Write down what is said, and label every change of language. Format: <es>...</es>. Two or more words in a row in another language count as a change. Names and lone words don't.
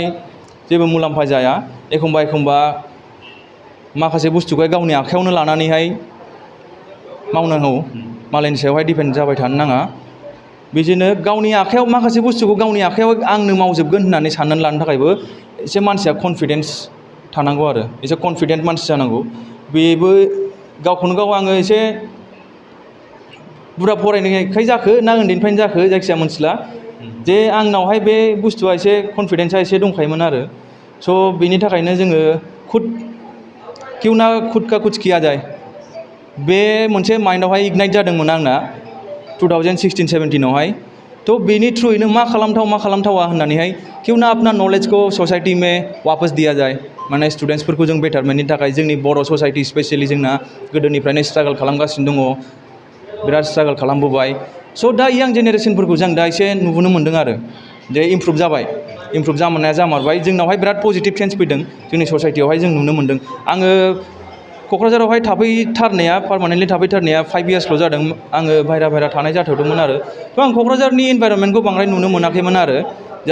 <brx>जेबो मुलाम्फा जाया एखमबा माखासे बुस्थुखौहाय गावनि आखायावनो लानानैहाय मावनांगौ मालायनि सायावहाय डिपेन्ड जाबाय थानो नाङा बिदिनो गावनि आखायाव माखासे बुस्थुखौ गावनि आखायाव आंनो मावजोबगोन होननानै साननानै लानो थाखायबो एसे मानसिया कनफिडेन्स थानांगौ आरो एसे कनफिडेन्ट मानसि जानांगौ बेबो गावखौनो गाव आङो एसे बुरजा फरायनायखाय जाखो ना उन्दैनिफ्रायनो जाखो जायखिजाया मोनथिला जे आंनावहाय बे बुस्थुआ एसे कनफिडेन्सा एसे दंखायोमोन आरो स' बेनि थाखायनो जोङो</brx> <hi>क्यों ना खुद का कुछ किया जाए</hi> <brx>बे मोनसे माइन्डआवहाय इगनाइट जादोंमोन आंना 2016-17आवहाय थ' बेनि थ्रुयैनो मा खालामथावा होननानैहाय</brx> <hi>क्यों ना अपना नॉलेज को सोसाइटी में वापस दिया जाए</hi> <brx>माने स्टुडेन्ट्सफोरखौ जों बेटारमेन्टनि थाखाय जोंनि बर' ससाइटि स्पेसियेलि जोंना गोदोनिफ्रायनो स्ट्रागल खालामगासिनो दङ बिराद स्ट्रागल खालामबोबाय स' दा यां जेनेरेसनफोरखौ जों दा एसे नुबोनो मोन्दों आरो जे इमप्रुभ जामारबाय जोंनावहाय बिराद</brx> <en>positive change</en> <brx>फैदों जोंनि ससाइटियावहाय जों नुनो मोन्दों आङो क'क्राझारावहाय पारमानेन्टलि थाफैथारनाया 5 इयार्सल' जादों आङो बायह्रा थानाय जाथ'दोंमोन आरो थ' आं क'क्राझारनि इनभाइरनमेन्टखौ बांद्राय नुनो मोनाखैमोन आरो जा</brx>